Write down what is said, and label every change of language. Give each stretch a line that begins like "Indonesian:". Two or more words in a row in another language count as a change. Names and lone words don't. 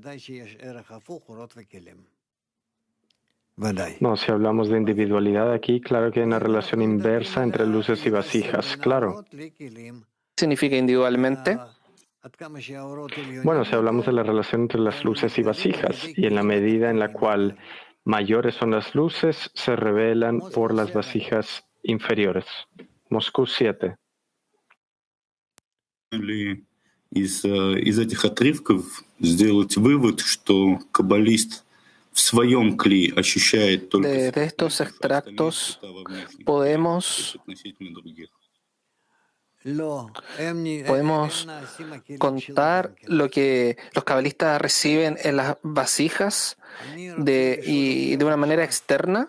Spanish: No, si hablamos de individualidad aquí, claro que hay una relación inversa entre luces y vasijas, claro. ¿Qué significa individualmente? Bueno, si hablamos de la relación entre las luces y vasijas, y en la medida en la cual mayores son las luces, se revelan por las vasijas inferiores. Moscú 7.
Russian: Из этих отрывков сделать вывод, что каббалист в своем кли ощущает только
Spanish: de estos extractos podemos contar lo que los cabalistas reciben en las vasijas y de una manera externa.